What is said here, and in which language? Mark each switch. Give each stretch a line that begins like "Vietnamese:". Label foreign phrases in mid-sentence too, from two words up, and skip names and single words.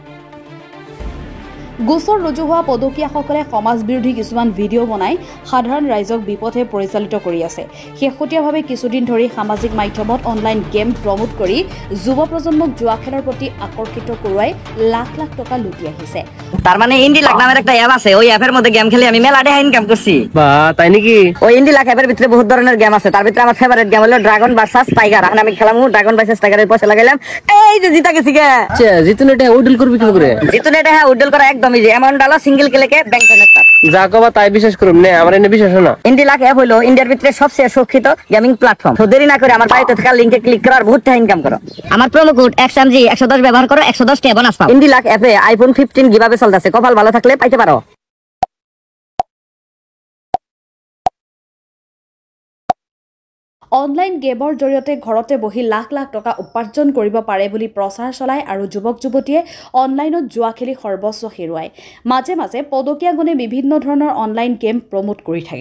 Assamese: গোচৰ ৰুজু হোৱা পদকীয়াসকলে সমাজ বিৰোধী কিছুমান ভিডিঅ' বনাই সাধাৰণ ৰাইজক বিপথে পৰিচালিত কৰি আছে। শেহতীয়াভাৱে কিছুদিন ধৰি সামাজিক মাধ্যমত
English: online game promote
Assamese: কৰি যুৱ প্ৰজন্মক জুৱা খেলৰ প্ৰতি আকৰ্ষিত কৰোৱাই লাখ লাখ টকা লুটি আহিছে।
Bangla: তার মানে এণ্ডিলাক নামের একটা অ্যাপ আছে, ওই অ্যাপের মধ্যে গেম খেলে আমি মেলা টাকা ইনকাম করছি। বাহ, তাই নাকি? ওই এণ্ডিলাক অ্যাপের ভিতরে বহুত ধরনের গেম আছে, তার ভিতরে আমার ফেভারিট গেম হলো ড্রাগন ভার্সেস টাইগার। এখন আমি খেলাম ড্রাগন ভার্সেস টাইগারের পয়সা লাগাইলাম, এই যে জিতা গেছি গে। আচ্ছা, জিতুন এটা উইডল করবি কি করে? জিতুন এটা হ্যাঁ উইডল করা একদম ইজি। অ্যামাউন্ট ডালো
English: single clicke bank transfer.
Bangla: যা কবা তাই বিশ্বাস করুম না, আমার এনে বিশ্বাস না। এণ্ডিলাক অ্যাপ হলো ইন্ডিয়ার ভিতরে সবচেয়ে সুরক্ষিত
English: gaming platform.
Bangla: তো দেরি না করে আমার বাড়িতে থাকা লিংকে ক্লিক করো আর বহুত টাকা ইনকাম করো। আমার
English: promo code
Bangla: XMG 110 ব্যবহার করো, 110 টাকা বোনাস পাও। এণ্ডিলাক অ্যাপে আইফোন 15 গিভাবে চলতেছে, কপাল ভালো থাকলে পাইতে পারো।
Assamese: অনলাইন গেমৰ জৰিয়তে ঘৰতে বহি লাখ লাখ টকা উপাৰ্জন কৰিব পাৰে বুলি প্ৰচাৰ চলায় আৰু যুৱক যুৱতীয়ে অনলাইনত জুৱা খেলি সৰ্বস্ব হেৰুৱায়। মাজে মাজে পদকীয়া গুণে বিভিন্ন ধৰণৰ
English: online game promote
Assamese: কৰি থাকে।